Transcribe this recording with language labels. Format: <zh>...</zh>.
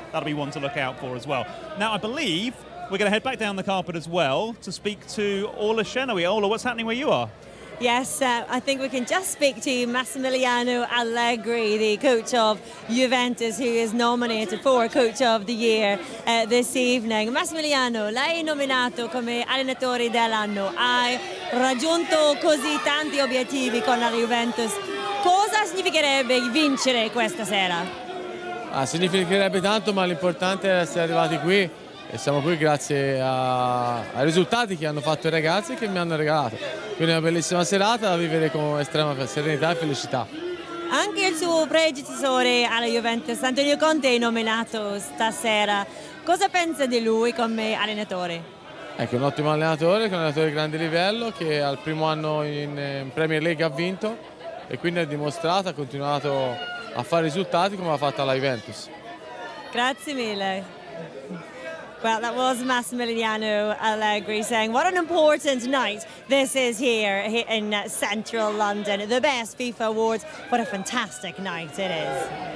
<en>That'll be one to look out for as well. Now, I believe we're going to head back down the carpet as well to speak to Orla Shenowi. Orla, what's happening where you are? Yes, I think we can just speak to Massimiliano Allegri, the coach of Juventus, who is nominated for Coach of the Year this evening.</en> <it>Massimiliano, lei è nominato come allenatore dell'anno. Hai raggiunto così tanti obiettivi con la Juventus. Cosa significherebbe vincere questa sera? Significherebbe tanto, ma l'importante è essere arrivati qui. E siamo qui grazie ai risultati che hanno fatto i ragazzi e che mi hanno regalato. Quindi è una bellissima serata da vivere con estrema serenità e felicità. Anche il suo predecessore alla Juventus, Antonio Conte, è nominato stasera. Cosa pensa di lui come allenatore? Ecco, un ottimo allenatore, un allenatore di grande livello che al primo anno in Premier League ha vinto e quindi ha dimostrato, ha continuato a fare risultati come ha fatto alla Juventus. Grazie mille.</it> <en>Well, that was Massimiliano Allegri saying what an important night this is here in central London. The best FIFA awards. What a fantastic night it is.</en>